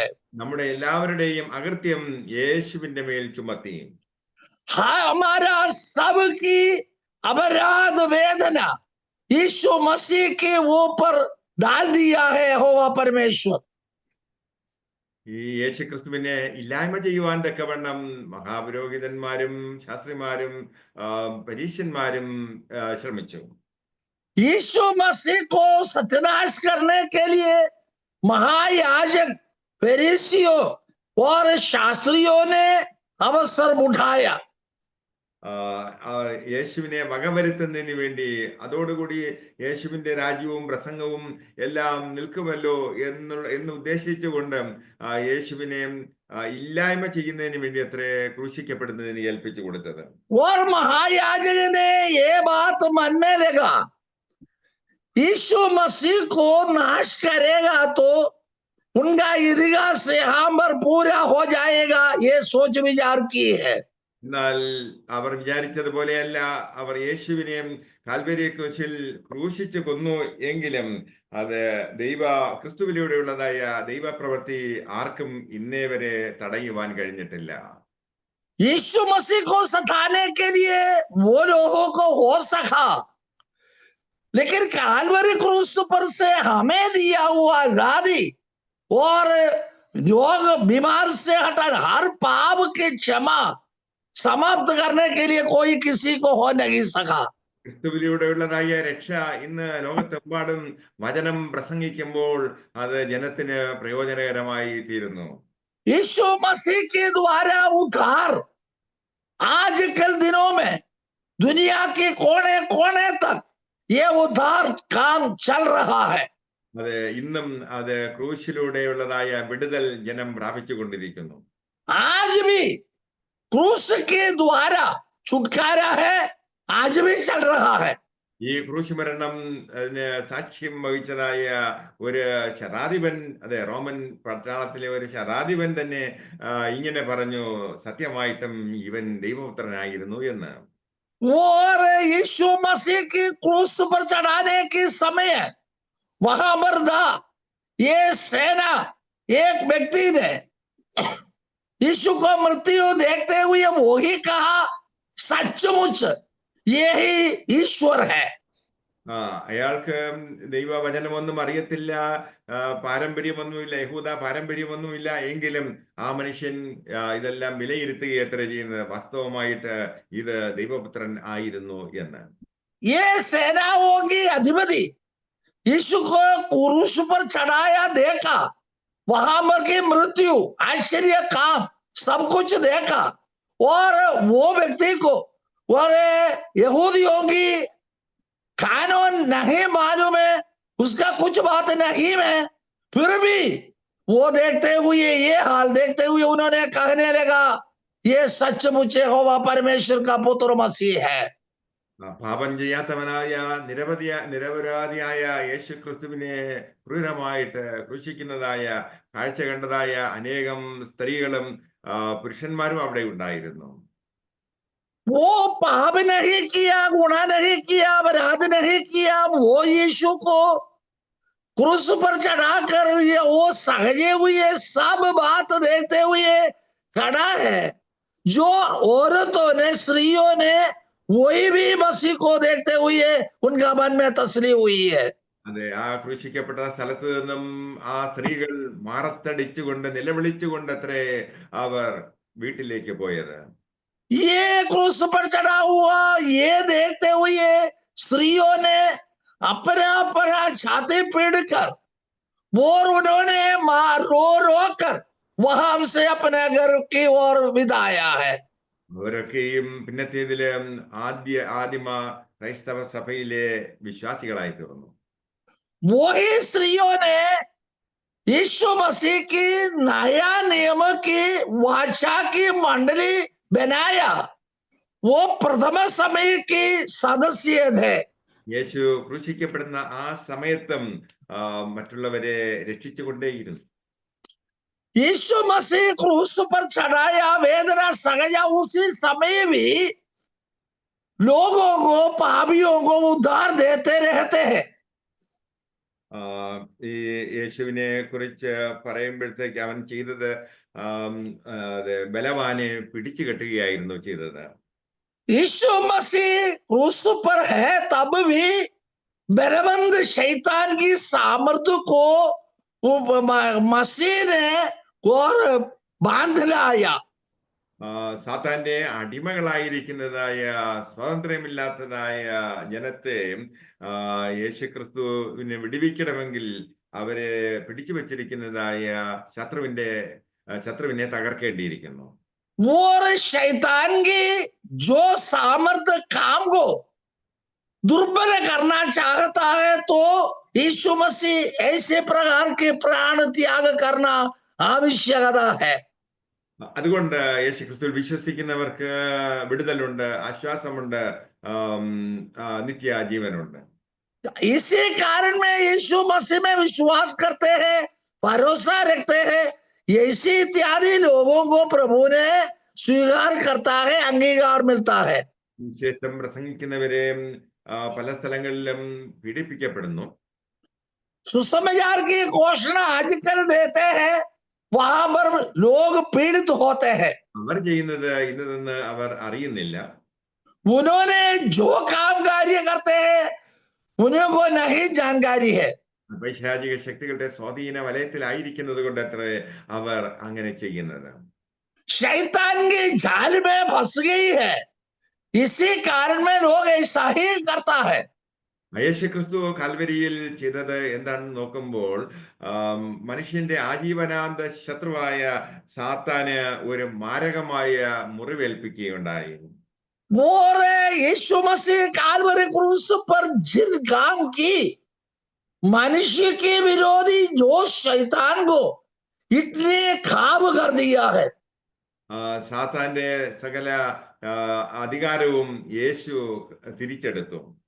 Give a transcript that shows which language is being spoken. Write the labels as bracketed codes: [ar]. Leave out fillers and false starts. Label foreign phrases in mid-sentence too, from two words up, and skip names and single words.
[ml] നമ്മുടെ എല്ലാവരുടെയും അകൃത്യം യേശുവിന്റെ മേൽ ചുമത്തി. [hi] हमारा सबकी अपराध वेदना यीशु मसीह के ऊपर डाल दिया है यहोवा परमेश्वर। [ml] ഈ യേശുക്രിസ്തുവിനെ ഇല്ലായ്മ ചെയ്യുവാൻ തക്കവണ്ണം മഹാപുരോഹിതന്മാരും ശാസ്ത്രിമാരും പരീശന്മാരും ശ്രമിച്ചു. [hi] यीशु मसीह को सत्यानाश करने के लिए महायाजक, फरीसियों और शास्त्रियों ने अवसर उठाया। [ml] യേശുവിനെ വകവരുത്തുന്നതിന് വേണ്ടി, അതോടുകൂടി യേശുവിന്റെ രാജ്യവും പ്രസംഗവും എല്ലാം നിൽക്കുമല്ലോ എന്ന് ഉദ്ദേശിച്ചുകൊണ്ട് യേശുവിനെ ഇല്ലായ്മ ചെയ്യുന്നതിന് വേണ്ടി അത്രേ ക്രൂശിക്കപ്പെടുന്നതിന് ഏൽപ്പിച്ചു കൊടുത്തത്. [hi] और महायाजक ने ये बात मन में लगा, यीशु मसीह को नाश करेगा तो उनका इतिहास यहाँ पर पूरा हो जाएगा, ये सोच विचार की है। [ml] എന്നാൽ അവർ വിചാരിച്ചതുപോലെയല്ല. അവർ യേശുവിനെ കാൽവരി ക്രൂശിൽ ക്രൂശിച്ചു കൊന്നു എങ്കിലും അത് ക്രിസ്തുവിലൂടെയുള്ളതായ ദൈവപ്രവൃത്തി ആർക്കും ഇന്നേ വരെ തടയുവാൻ കഴിഞ്ഞിട്ടില്ല. [hi] यीशु मसीह को सताने के लिए वो लोगों को हो सका, लेकिन कालवरी क्रूस पर से हमें दिया हुआ आजादी और योग बीमार से हटाना, हर पाप की क्षमा समाप्त करने के लिए कोई किसी को हो नहीं सका। [ml] ക്രിസ്തുവിലൂടെയുള്ളതായ രക്ഷ ഇന്ന് ലോകത്തെമ്പാടും വചനം പ്രസംഗിക്കുമ്പോൾ അത് ജനത്തിന് പ്രയോജനകരമായി തീരുന്നു. [hi] यीशु मसीह के द्वारा उद्धार आजकल दिनों में दुनिया के कोने कोने तक ये उद्धार काम चल रहा है। [ml] അത് ഇന്നും ക്രൂശിലൂടെയുള്ളതായ വിടുതൽ ജനം പ്രാപിച്ചുകൊണ്ടിരിക്കുന്നു. [hi] आज भी क्रूस के द्वारा छुटकारा है, आज भी चल रहा है। [ml] ഈ ക്രൂശ് മരണം സാക്ഷ്യം വഹിച്ചതായ ഒരു ശതാധിപൻ, റോമൻ പട്ടാളത്തിലെ ഒരു ശതാധിപൻ തന്നെ ഇങ്ങനെ പറഞ്ഞു, സത്യമായിട്ടും ഇവൻ ദൈവപുത്രനായിരുന്നു എന്ന്. [hi] वो और यीशु मसीह की क्रूस पर चढ़ाने की समय वहां पर था, ये सेना एक व्यक्ति ने यीशु को मृत्यु देखते हुए वो ही कहा, सचमुच ये ही ईश्वर है। [ml] അയാൾക്ക് ദൈവവചനമൊന്നും അറിയത്തില്ല, പാരമ്പര്യമൊന്നുമില്ല, യഹൂദ പാരമ്പര്യമൊന്നുമില്ല. എങ്കിലും ആ മനുഷ്യൻ ഇതെല്ലാം വിലയിരുത്തുകയത്ര ചെയ്യുന്നത് വാസ്തവമായിട്ട് ഇത് ദൈവപുത്രൻ ആയിരുന്നു എന്ന്. [hi] ये सेनाओं की अधिपति यीशु को क्रूस पर चढ़ाया, देखा वहां पर की मृत्यु, आश्चर्य काम सब कुछ देखा, और वो व्यक्ति को और यहूदियों की कानून नहीं मालूम है, उसका कुछ बात नहीं है, फिर भी वो देखते हुए, ये हाल देखते हुए उन्होंने कहने लगा, ये सचमुच यहोवा परमेश्वर का पुत्र मसीह है। [ml] പാപം ചെയ്യാത്തവനായ നിരപരാധിയായ യേശു ക്രിസ്തുവിനെ ക്രൂരമായിട്ട് ക്രൂശിക്കുന്നതായ കാഴ്ച കണ്ടതായ അനേകം സ്ത്രീകളും പുരുഷന്മാരും അവിടെ ഉണ്ടായിരുന്നു. [hi] वो पाप नहीं किया, गुनाह नहीं किया, अपराध नहीं किया, वो यीशु को क्रूस पर चढ़ाकर ये वो सहजे हुए सब बात देखते हुए खड़ा है। जो औरतों ने, स्त्रियों ने, वही भी मसीह को देखते हुए उनका मन में तसली हुई है। [ml] അതെ, ആ ക്രൂശിക്കപ്പെട്ട സ്ഥലത്ത് നിന്നും ആ സ്ത്രീകൾ മാറത്തടിച്ചുകൊണ്ട് നിലവിളിച്ചുകൊണ്ട് അത്രേ അവർ വീട്ടിലേക്ക് പോയത്. [hi] ये क्रूस पर चढ़ा हुआ ये देखते हुए स्त्रियों ने अपना अपना छाती पीट कर और उन्होंने रो रो कर वहां से अपने घर की ओर विदाया है। [ml] അവരൊക്കെയും പിന്നത്തേതില് ആദിമ ക്രൈസ്തവ സഭയിലെ വിശ്വാസികളായി തീർന്നു. [hi] वही स्त्रियों ने यीशु मसीह की नया नियम की वाचा की मंडली बनाया, वो प्रथम समय की सदस्य थे। [ml] യേശു ക്രൂശിക്കപ്പെടുന്ന ആ സമയത്തും മറ്റുള്ളവരെ രക്ഷിച്ചുകൊണ്ടേയിരുന്നു. [hi] यीशु मसीह क्रूस पर चढ़ाया, वेदना सजा, उसी समय भी लोगों को, पापियों को उद्धार देते रहते हैं। [ml] ഈ യേശുവിനെ കുറിച്ച് പറയുമ്പോഴത്തേക്ക് അവൻ ചെയ്തത് ബലവാനെ പിടിച്ചു കെട്ടുകയായിരുന്നു ചെയ്തത്. [hi] यीशु मसीह क्रूस पर है, तब भी बलवंत शैतान की सामर्थ्य को मसीह ने और बांध लाया। [ml] സാത്താന്റെ അടിമകളായിരിക്കുന്നതായ സ്വാതന്ത്ര്യമില്ലാത്തതായ ജനത്തെ യേശുക്രിസ്തുവിനെ വിടുവിക്കണമെങ്കിൽ അവരെ പിടിച്ചു വച്ചിരിക്കുന്നതായ ശത്രുവിനെ തകർക്കേണ്ടിയിരിക്കുന്നു. [hi] और शैतान की जो सामर्थ्य काम को दुर्बल करना चाहता है, तो यीशु मसीह ऐसे प्रकार के प्राण त्याग करना आवश्यकता है। [ml] അതുകൊണ്ട് യേശുക്രിസ്തുവിൽ വിശ്വസിക്കുന്നവർക്ക് വിടുതലുണ്ട്, ആശ്വാസമുണ്ട്, നിത്യജീവനുണ്ട്. [hi] इसी कारण में यीशु मसीह में विश्वास करते हैं, भरोसा रखते हैं, ऐसी इत्यादि लोगों को प्रभु ने स्वीकार करता है, अंगीकार मिलता है। [ml] ശേഷം പ്രസംഗിക്കുന്നവരെ പല സ്ഥലങ്ങളിലും പീഡിപ്പിക്കപ്പെടുന്നു. [hi] सुसमाचार की घोषणा आजकल देते हैं, वहां पर लोग पीड़ित होते हैं। [ml] അവർ ചെയ്യുന്നത് ഇന്നതെന്ന് അവർ അറിയുന്നില്ല. [hi] उन्होंने जो काम कार्य करते हैं उनको नहीं जानकारी है। [ml] പൈശാചിക ശക്തികളുടെ സ്വാധീന വലയത്തിലായിരിക്കുന്നത് കൊണ്ട് അത്ര അവർ അങ്ങനെ ചെയ്യുന്നത്. [hi] शैतान की जाल में फंस गई है, इसी कारण में लोग ऐसा ही करता है। [ml] യേശുക്രിസ്തു കാൽവരിയിൽ ചെയ്തത് എന്താണെന്ന് നോക്കുമ്പോൾ മനുഷ്യന്റെ ആജീവനാന്ത ശത്രുവായ സാത്താന് ഒരു മാരകമായ മുറിവേൽപ്പിക്കുകയുണ്ടായി. [hi] और यीशु मसीह कालवरी क्रूस पर जिन काम की मनुष्य के विरोधी जो शैतान को इतने खाब कर दिया है, [ml] സാത്താന്റെ സകല അധികാരവും യേശു തിരിച്ചെടുത്തു.